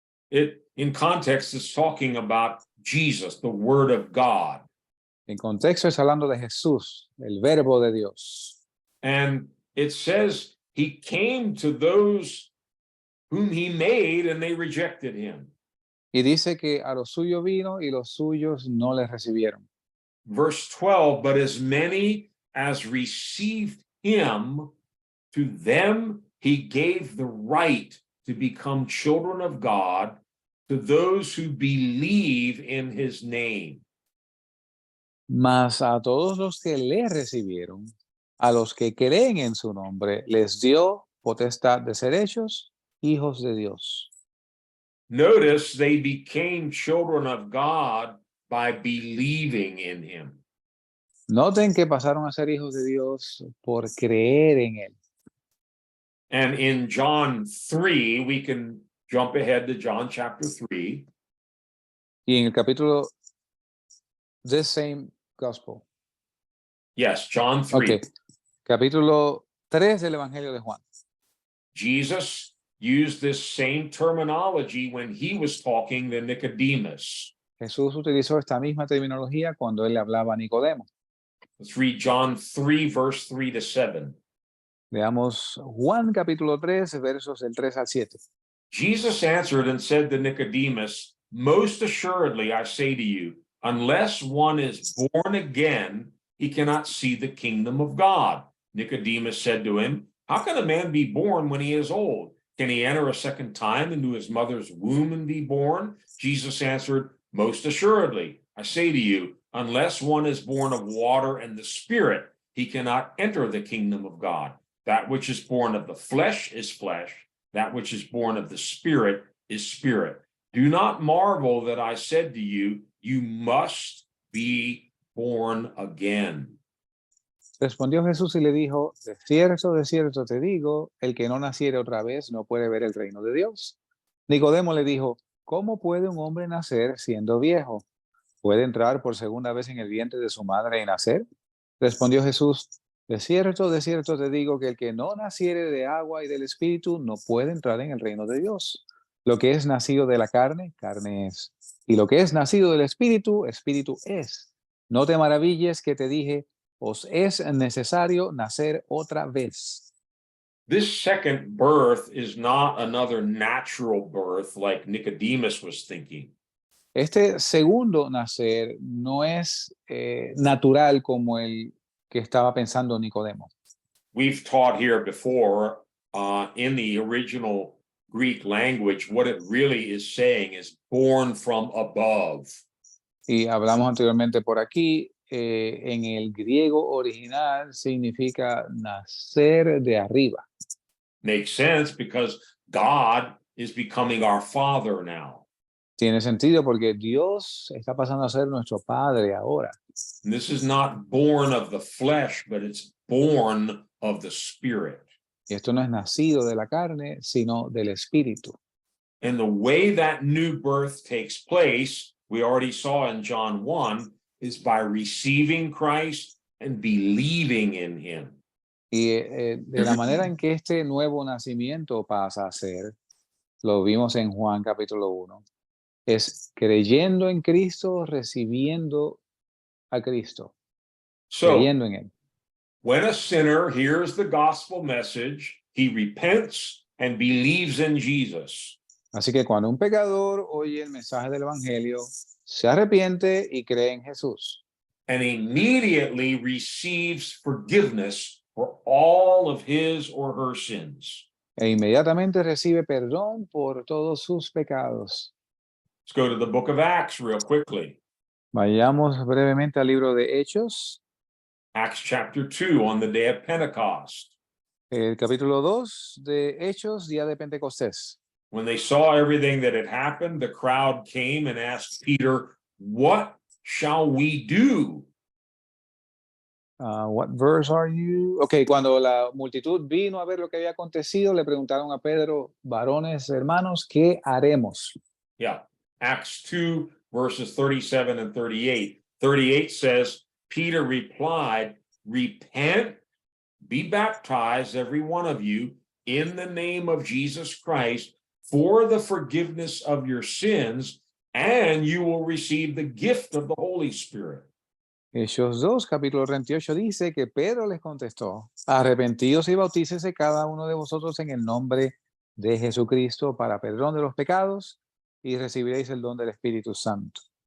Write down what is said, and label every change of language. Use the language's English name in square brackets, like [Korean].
[English] It, in context, is talking about Jesus, the Word of God. [Spanish] En contexto es hablando de Jesús, el verbo de Dios. [English] And it says he came to those whom he made and they rejected him. [Spanish] Y dice que a los suyos vino y los suyos no les recibieron. [English] Verse 12, but as many as received him, to them he gave the right to become children of God, to those who believe in his name. [Spanish] Mas a todos los que le recibieron, a los que creen en su nombre, les dio potestad de ser hechos hijos de Dios. [English] Notice they became children of God by believing in him. [Spanish] Noten que pasaron a ser hijos de Dios por creer en él. [English] And in John 3, we can jump ahead to John chapter 3. [Spanish] Y en el capítulo, [English] the same gospel. Yes, John 3. Okay. [Spanish] Capítulo 3 del Evangelio de Juan. [English] Jesus used this same terminology when he was talking to Nicodemus. [Spanish] Jesús utilizó esta misma terminología cuando él le hablaba a Nicodemo. [English] Let's read John 3, verse 3 to 7. [Spanish] Veamos Juan capítulo 3, versos del 3 al 7. [English] Jesus answered and said to Nicodemus, most assuredly I say to you, unless one is born again, he cannot see the kingdom of God. Nicodemus said to him, how can a man be born when he is old? Can he enter a second time into his mother's womb and be born? Jesus answered, most assuredly, I say to you, unless one is born of water and the Spirit, he cannot enter the kingdom of God. That which is born of the flesh is flesh. That which is born of the Spirit is spirit. Do not marvel that I said to you, you must be born again. [Spanish] Respondió Jesús y le dijo, de cierto te digo, el que no naciere otra vez no puede ver el reino de Dios. Nicodemo le dijo, ¿cómo puede un hombre nacer siendo viejo? ¿Puede entrar por segunda vez en el vientre de su madre y nacer? Respondió Jesús, de cierto te digo que el que no naciere de agua y del Espíritu no puede entrar en el reino de Dios. Lo que es nacido de la carne, carne es. Y lo que es nacido del Espíritu, Espíritu es. No te maravilles que te dije, os es necesario nacer otra vez. [English] This second birth is not another natural birth like Nicodemus was thinking. [Spanish] Este segundo nacer no es natural como el que estaba pensando Nicodemo. [English] We've taught here before in the original Greek language, what it really is saying is born from above. [Spanish] Y hablamos anteriormente por aquí, en el griego original significa nacer de arriba. [English] Makes sense because God is becoming our Father now. [Spanish] Tiene sentido porque Dios está pasando a ser nuestro Padre ahora. [English] And this is not born of the flesh, but it's born of the Spirit. [Spanish] Y esto no es nacido de la carne, sino del Espíritu. [English] And the way that new birth takes place, we already saw in John 1, is by receiving Christ and believing in him. [Spanish] Y de la manera en que este nuevo nacimiento pasa a ser, lo vimos en Juan capítulo 1, es creyendo en Cristo, recibiendo a Cristo, [English] So [Spanish] creyendo en Él. [English] when a sinner hears the gospel message, he repents and believes in Jesus. [Spanish] Así que cuando un pecador oye el mensaje del Evangelio, se arrepiente y cree en Jesús. [English] And immediately receives forgiveness for all of his or her sins. [Spanish] E inmediatamente recibe perdón por todos sus pecados. [English] Let's go to the book of Acts real quickly. [Spanish] Vayamos brevemente al libro de Hechos, [English] Acts chapter 2 on the day of Pentecost. [Spanish] el capítulo 2 de Hechos, día de Pentecostés. [English] When they saw everything that had happened, the crowd came and asked Peter, "What shall we do?" What verse are you? [Spanish] Ok, cuando la multitud vino a ver lo que había acontecido, le preguntaron a Pedro, varones, hermanos, ¿qué haremos? [English] Yeah, Acts 2, verses 37 and 38. 38 says, Peter replied, "Repent, be baptized, every one of you, in the name of Jesus Christ, for the forgiveness of your sins, and you will receive the gift of the Holy Spirit." [Spanish] Hechos 2, capítulo 38 dice que Pedro les contestó, arrepentíos y bautícese cada uno de vosotros en el nombre de Jesucristo para perdón de los pecados y recibiréis el don del Espíritu Santo.